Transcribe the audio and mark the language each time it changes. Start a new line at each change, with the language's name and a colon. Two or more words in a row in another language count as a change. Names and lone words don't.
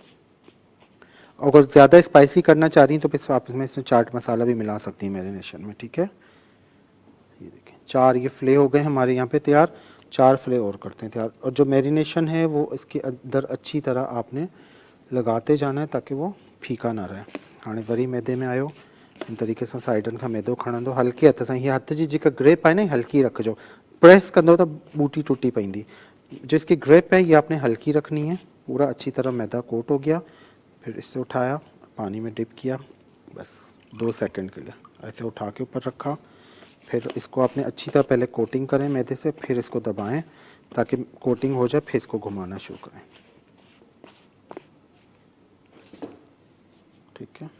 Hindi: अगर ज़्यादा स्पाइसी करना चाह रही हैं तो फिर आप इसमें चाट मसाला भी मिला सकती हैं मैरिनेशन में, ठीक है। 4 ये फ्ले हो गए हमारे यहाँ पे तैयार। 4 फ्ले और करते हैं तैयार। और जो मैरिनेशन है वो इसके अंदर अच्छी तरह आपने लगाते जाना है ताकि वो फीका ना रहे।
Sindhi: हाँ वरी मैदे में आयो, इन तरीक़े से साइडन का मैदो खणंदो हल्के हथ से। ये हथ जी जेका ग्रेप है ना हल्की रखो, प्रेस कंदो तो बूटी टूटी पईंदी।
Hindi: जो इसकी ग्रेप है ये आपने हल्की रखनी है। पूरा अच्छी तरह मैदा कोट हो गया। फिर इससे उठाया, पानी में डिप किया, बस 2 सेकंड के लिए ऐसे उठा के ऊपर रखा। फिर इसको आपने अच्छी तरह पहले कोटिंग करें मैदे से, फिर इसको दबाएं ताकि कोटिंग हो जाए, फिर इसको घुमाना शुरू करें, ठीक है।